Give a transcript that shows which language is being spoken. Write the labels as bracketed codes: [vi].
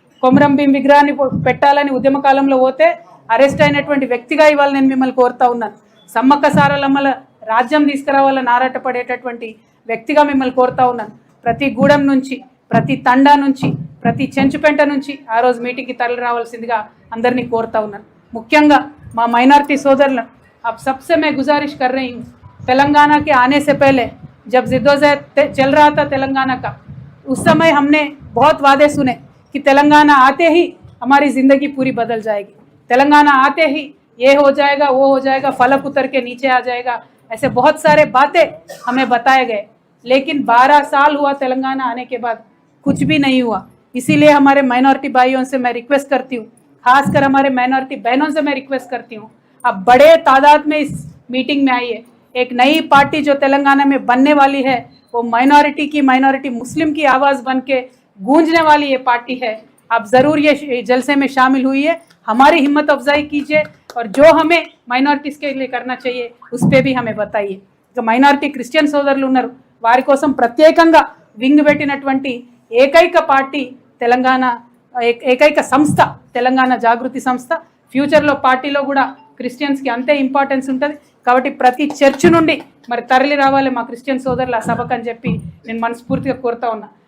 [te] కొమరం భీం విగ్రహాన్ని పెట్టాలని ఉద్యమ కాలంలో పోతే అరెస్ట్ అయినటువంటి వ్యక్తిగా ఇవాళ నేను మిమ్మల్ని కోరుతా ఉన్నాను. సమ్మక్క సారలమ్మల రాజ్యం తీసుకురావాలని ఆరాటపడేటటువంటి వ్యక్తిగా మిమ్మల్ని కోరుతా ఉన్నాను. ప్రతి గూడెం నుంచి, ప్రతి తండా నుంచి, ప్రతి చెంచుపెంట నుంచి ఆ రోజు మీటింగ్కి తరలి రావాల్సిందిగా అందరినీ కోరుతా ఉన్నాను. ముఖ్యంగా మా మైనారిటీ [hi] सोदरन अब सबसे मैं गुजारिश कर रही हूँ, तेलंगाना के आने से पहले जब जिद्दोजहद चल रहा था तेलंगाना का, उस समय हमने बहुत वादे सुने कि तेलंगाना आते ही हमारी ज़िंदगी पूरी बदल जाएगी, तेलंगाना आते ही ये हो जाएगा, वो हो जाएगा, फलक उतर के नीचे आ जाएगा, ऐसे बहुत सारे बातें हमें बताए गए। लेकिन 12 साल हुआ तेलंगाना आने के बाद, कुछ भी नहीं हुआ। इसीलिए हमारे माइनॉरिटी भाइयों से मैं रिक्वेस्ट करती हूँ, खासकर हमारे माइनॉरिटी बहनों से मैं रिक्वेस्ट करती हूँ, अब बड़े तादाद में इस मीटिंग में आइए। एक नई पार्टी जो तेलंगाना में बनने वाली है वो माइनॉरिटी की माइनॉरिटी मुस्लिम की आवाज़ बन के गूंजने वाली ये पार्टी है। आप ज़रूर ये जलसे में शामिल हुई है, हमारी हिम्मत अफजाई कीजिए और जो हमें माइनॉरिटीज़ के लिए करना चाहिए उस पर भी हमें बताइए। जो [te] माइनॉरिటీ క్రిస్టియన్ సోదరులు ఉన్నారు వారి కోసం ప్రత్యేకంగా వింగ్ పెట్టినటువంటి ఏకైక పార్టీ తెలంగాణ, ఏకైక సంస్థ తెలంగాణ జాగృతి సంస్థ. ఫ్యూచర్లో పార్టీలో కూడా క్రిస్టియన్స్కి అంతే ఇంపార్టెన్స్ ఉంటుంది కాబట్టి ప్రతి చర్చ్ నుండి మరి తరలి రావాలి మా క్రిస్టియన్ సోదరులు ఆ సభకు అని చెప్పి నేను మనస్ఫూర్తిగా కోరుతా ఉన్నా.